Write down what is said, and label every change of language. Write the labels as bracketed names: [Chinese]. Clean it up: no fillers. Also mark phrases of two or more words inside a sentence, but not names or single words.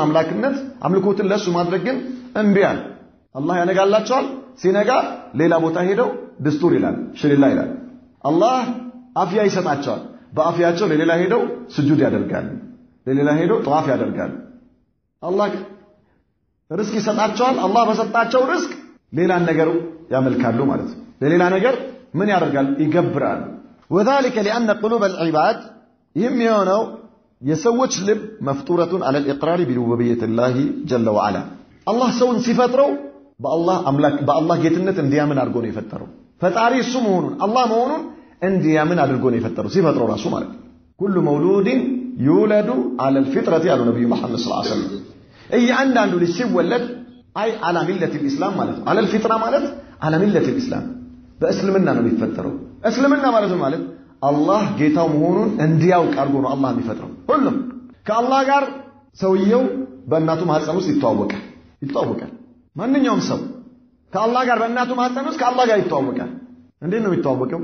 [Amharic] አምላክነት አምልኮትን ለሱ ማድረግ ግን እምቢ አሉ። አላህ ያነጋላቸዋል። ሲነጋ ሌላ ቦታ ሄደው ድስቱር ይላል፣ ሽሪላ ይላል። አላህ አፍያ ይሰጣቸዋል። በአፍያቸው ለሌላ ሄደው ስጁድ ያደርጋሉ። ለሌላ ሄደው ጧፍ ያደርጋሉ። አላህ ርዝቅ ይሰጣቸዋል። አላህ በሰጣቸው ርዝቅ ሌላ ነገር ያመልካሉ ማለት ነው። ለሌላ ነገር ምን ያደርጋል? ይገብራሉ። [Arabic] وذلك لأن قلوب العباد يميونو [Amharic] የሰዎች ልብ መፍጡረቱን [Arabic] على الإقرار بربوبية الله جل وعلا [Amharic] الله ሰውን ሲፈጥረው በአላህ ጌትነት እንዲያምን አድርጎ ነው የፈጠረው። ፈጣሪ እሱ መሆኑን አላህ መሆኑን እንዲያምን አድርጎ ነው የፈጠረው ሲፈጥረው ራሱ ማለት ነው። [Arabic] كل مولود يولد على الفطرة [Amharic] ያለው ነብዩ መሐመድ [Arabic] صلى الله عليه وسلم [Amharic] እያንዳንዱ ልጅ ሲወለድ አይ [Arabic] على ملة الإسلام [Amharic] ማለት ነው። [Arabic] على الفطرة [Amharic] ማለት [Arabic] على ملة الإسلام [Amharic] በእስልምና ነው የሚፈጠረው። እስልምና ማለት ነው ማለት አላህ ጌታው መሆኑን እንዲያውቅ አድርጎ ነው አላህ የሚፈጥረው። ሁሉም ከአላህ ጋር ሰውየው በእናቱ ማህፀን ውስጥ ይተዋወቃል። ማንኛውም ሰው ከአላህ ጋር በእናቱ ማህፀን ውስጥ ከአላህ ጋር ይተዋወቃል። እንዴት ነው የሚተዋወቀው?